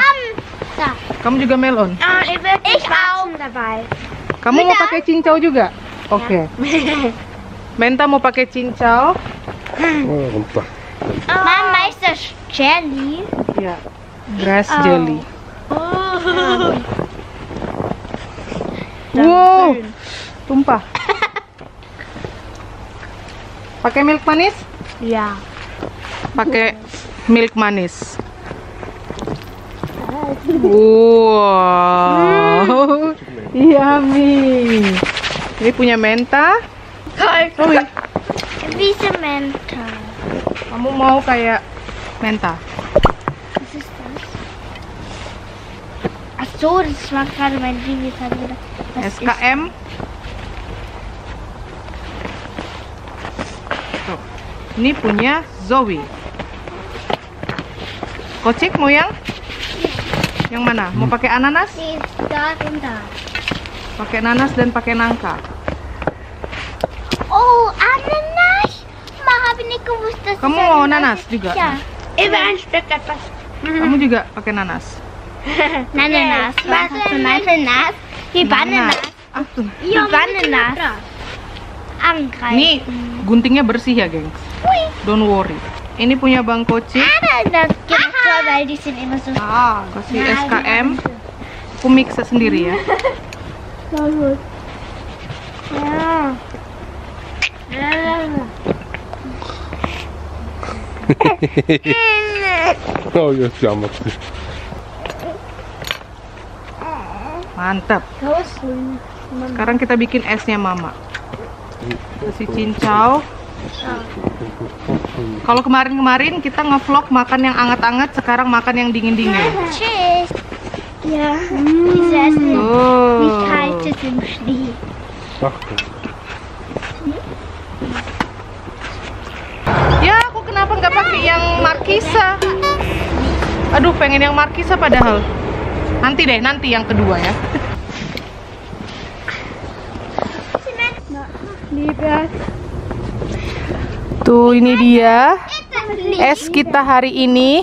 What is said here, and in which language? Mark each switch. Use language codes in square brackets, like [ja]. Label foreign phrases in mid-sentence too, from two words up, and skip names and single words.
[de] Da. [id] Kamu juga melon. [de] Ich auch dabei. [id] Kamu mau pakai cincau juga? Oke. Menta mau pakai cincau. [de] Oh, runter. Mama, ist das Jelly? [id] Ya, [en] grass jelly. [id] Wow, tumpah. Pakai milk manis? [de] Ja. [id] Pakai milk manis. Wow, yummy. Ini punya Menta. Zoe, [de] Wie Samantha. [id] kamu mau kayak Menta? [de] Was ist das? Ach so, das war gerade mein Baby. [id] SKM. Tuh, ini punya Zoe. Kocik mau yang mana? Mau pakai ananas? [de] Sie ist da und da. [id] Pakai nanas dan pakai nangka. [de] Oh, Ananas! Ma, habe ich nicht gewusst, dass [id] Kamu [de] das [id] mau [de] Ananas [id] nanas juga? [de] Ja. Immer ein Stück etwas. [id] Kamu juga pakai nanas? [de] Ananas. Was hast du Ananas? Wie Bananas. [id] Ah, tuh. [de] Wie Bananas. Angreifen. [id] Ini guntingnya bersih ya, gengs. [en] Don't worry. [id] Ini punya Bang Kocik. [de] Ananas gibt es so, weil die sind immer so. [id] Kasih SKM. Aku mix sendiri ya. [de] Ja. Oh, jetzt jammert sie. [id] Mantap. Sekarang kita bikin esnya Mama. Kasih cincau. Kalau kemarin-kemarin kita ngevlog makan yang anget-anget, sekarang makan yang dingin-dingin. [de] Tschüss. Ja. Diese Essen Oh. nicht kaltes im Schnee. Ach, [id] Ya, aku kenapa nggak pakai yang Markisa? Aduh, pengen yang Markisa padahal. Nanti deh, nanti yang kedua ya. Tuh, ini dia es kita hari ini.